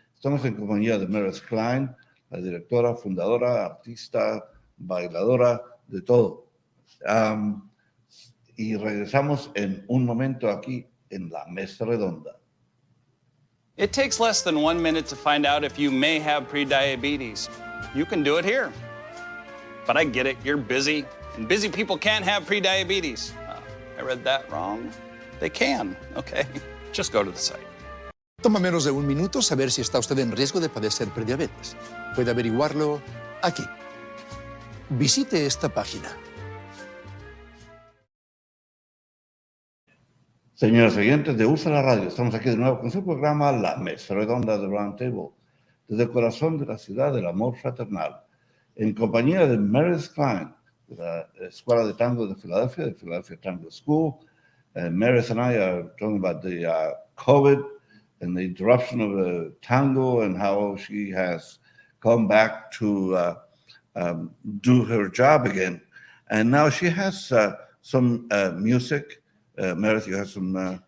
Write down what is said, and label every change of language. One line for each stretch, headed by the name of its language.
Spanish: Estamos en compañía de Meredith Klein, la directora, fundadora, artista, bailadora, de todo. Y regresamos en un momento aquí en La Mesa Redonda.
English: It takes less than 1 minute to find out if you may have prediabetes. You can do it here. But I get it, you're busy, and busy people can't have prediabetes. I read that wrong. They can, okay? Just go to the site.
Spanish: Toma menos de 1 minuto saber si está usted en riesgo de padecer prediabetes. Puede averiguarlo aquí. Visite esta página. Señores oyentes de Úsala Radio, estamos aquí de nuevo con su programa La Mesa Redonda de Roundtable, desde el corazón de la ciudad del amor fraternal, en compañía de Meredith Klein, de la Escuela de Tango de Philadelphia Tango School.
English: Meredith and I are talking about the COVID and the interruption of tango and how she has come back to do her job again. And now she has some music. Meredith, you have some...